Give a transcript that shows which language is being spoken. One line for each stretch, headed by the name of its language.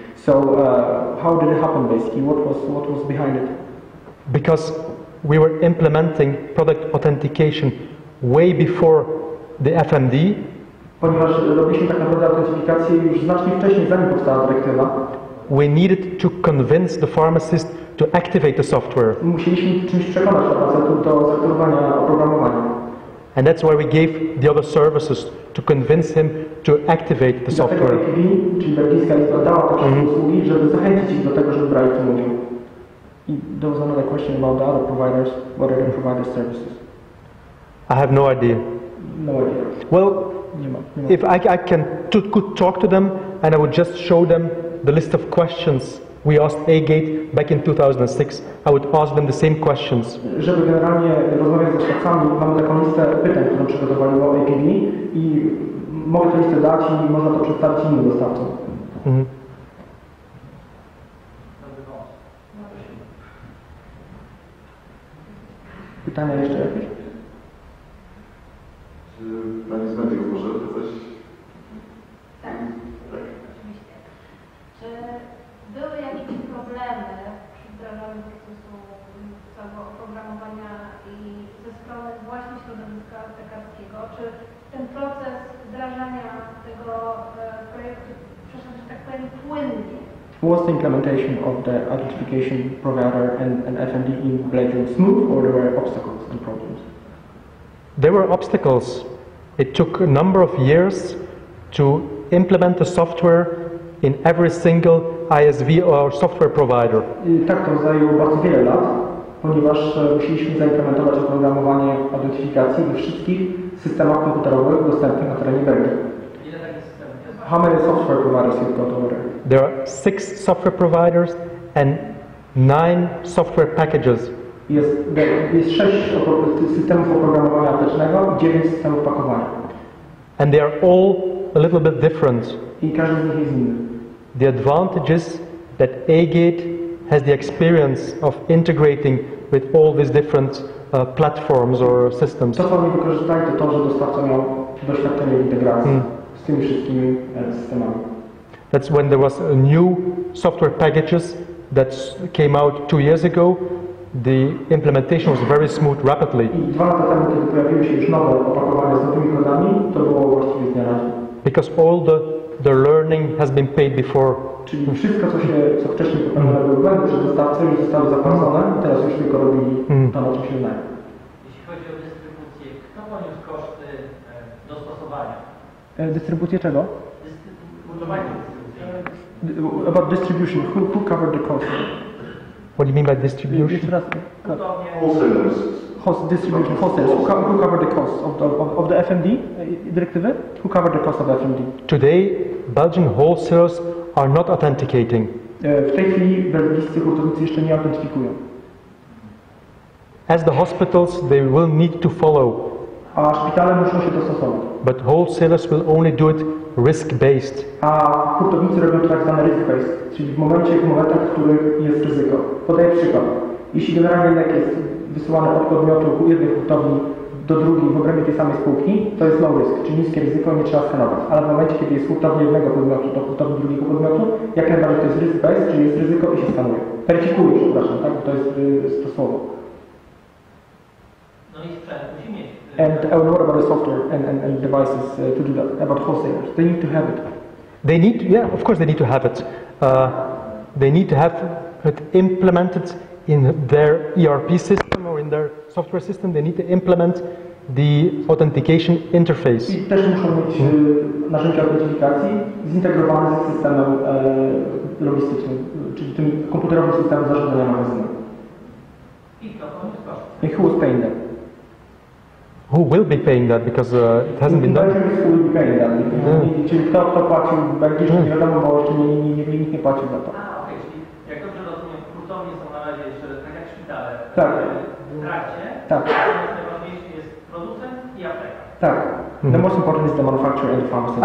English: So how did it happen basically? What was behind it? Because we were implementing product authentication way before the FMD.
Polish: Ponieważ robiliśmy tak naprawdę autentyfikację już znacznie wcześniej, zanim powstała dyrektywa.
English: We needed to convince the pharmacist to activate the software.
Polish: Musieliśmy czymś przekonać farmaceutów do zaktywowania oprogramowania.
English: And that's why we gave the other services to convince him to activate the software.
Polish: Dlatego IPV, czyli Belgijska Izba, dała takie usługi, żeby zachęcić ich do tego, żeby brali w tym udział.
English: There was another question about the other providers. What are the provider services? I have no idea. No idea. Well, if I could talk to them and I would just show them the list of questions we asked A-Gate back in 2006, I would ask them the same questions.
Polish: Żeby generalnie rozmawiać z dostawcami, mamy taką listę pytań, którą przygotowało APV i mogę tę listę dać i można to przedstawić innym dostawcom. Pytania jeszcze jakieś? Czy Pani z mediów może coś? Tak, oczywiście. Czy były jakieś problemy przy wdrażaniu procesu całego oprogramowania i ze strony właśnie środowiska aptekarskiego? Czy ten proces wdrażania tego projektu przeszedł, że tak powiem, płynnie?
English: Was the implementation of the identification provider and FMD in Belgium smooth, or there were obstacles and problems? There were obstacles. It took a number of years to implement the software in every single ISV or software provider.
Polish: Tak, to zajęło bardzo wiele lat, ponieważ musieliśmy zaimplementować oprogramowanie identyfikacji we wszystkich systemach komputerowych dostępnych na terenie Belgii. Ile takich systemów jest?
English: How many software providers you've got over there? There are 6 software providers and 9 software packages.
Polish: Jest 6 systemów oprogramowania aptecznego i 9 systemów pakowania.
English: And they are all a little bit different.
Polish: I każdy z nich jest inny.
English: The advantage is that A-Gate has the experience of integrating with all these different platforms or systems.
Polish: To, co oni wykorzystali, to to, że dostawca miał doświadczenie w integracji z tymi wszystkimi systemami.
English: That's when there was a new software packages that came out 2 years ago. The implementation was very smooth rapidly.
Polish: I 2 lata temu, kiedy pojawiły się już nowe opakowania z nowymi kodami, to było właściwie z dnia na dzień.
English: Because all the learning has been paid before.
Polish: Czyli wszystko, co wcześniej popełnione były błędy przez dostawcę, już zostały zapłacone i teraz już tylko robili to, na czym się znają. Jeśli chodzi o dystrybucję, kto poniósł koszty dostosowania? Dystrybucję czego? Budowania dystrybucji.
English: About distribution, who covered the cost? What do you mean by distribution? Wholesalers. Distribution, wholesalers. Who covered the cost of the FMD dyrektywy? Who covered the cost of FMD? Today, Belgian wholesalers are not authenticating.
Polish: W tej chwili belgijscy hurtownicy jeszcze nie autentyfikują.
English: As the hospitals, they will need to follow.
Polish: A szpitale muszą się dostosować.
English: But wholesalers will only do it risk-based.
Polish: A hurtownicy robią to tak zwane risk-based, czyli w momentach, w których jest ryzyko. Podaję przykład. Jeśli generalnie lek jest wysyłany od podmiotu jednej hurtowni do drugiej w obrębie tej samej spółki, to jest low risk, czyli niskie ryzyko i nie trzeba skanować. Ale w momencie, kiedy jest hurtownia jednego podmiotu do hurtowni drugiego podmiotu, jak najbardziej to jest risk-based, czyli jest ryzyko i się skanuje. Weryfikuje, przepraszam, tak? Bo to jest to słowo. No i sprzęt musi mieć.
English: And what about the software and devices to do that? About wholesalers, they need to have it. They need, yeah, of course they need to have it. They need to have it implemented in their ERP system or in their software system. They need to implement the authentication interface.
Polish: I też muszą mieć narzędzia autentyfikacji zintegrowane z systemem logistycznym, czyli tym komputerowym systemem zarządzania magazynem. I kto poniósł koszty?
English: And who was paying that? Who will be paying that because it hasn't been done? Who will be paying that?
Polish: Czyli kto płacił w Belgii, jeszcze nie wiadomo, bo jeszcze nikt nie płacił za to. Okej, czyli jak dobrze rozumiem, hurtownie są na razie jeszcze tak jak szpitale. Tak. W trakcie. Tak. Najważniejszy jest producent i apteka. Tak.
English: The most important is the manufacturer and the pharmaceutical.